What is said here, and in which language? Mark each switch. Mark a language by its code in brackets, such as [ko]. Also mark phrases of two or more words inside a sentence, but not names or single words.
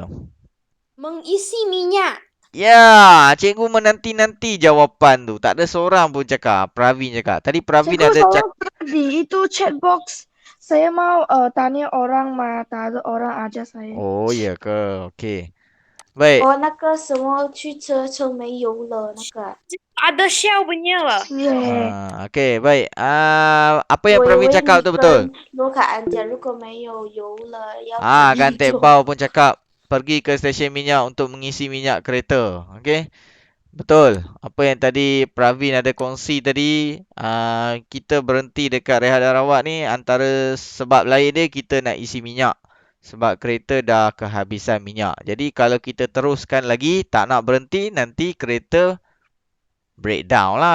[ms] mengisi minyak. Ya, cikgu menanti-nanti jawapan tu. Tak ada seorang pun cakap. Pravin cakap. Tadi Pravin Cikgu, ada saya cakap. tadi itu [en] chat box. [ms] Saya mau tanya orang mah, tak ada orang aja saya. Oh, ya ke? Okey. Baik. [zh] 那个什么去车车没油了，那个 [ms] Ada shell punya lah. Okey, baik. Apa yang [zh] 我以 Pravin 为 [ms] cakap [zh] 你 [ms] tu betul? [zh] 跟卢卡安讲，如果没有油了，要 [ms] Kan [zh] 自己 Tek 做。 [ms] Bau pun cakap pergi ke stesen minyak untuk mengisi minyak kereta. Okey. Betul. Apa yang tadi Pravin ada kongsi tadi, kita berhenti dekat rehat dan rawat ni antara sebab lain dia kita nak isi minyak. Sebab kereta dah kehabisan minyak. Jadi kalau kita teruskan lagi, tak nak berhenti, nanti kereta breakdown lah.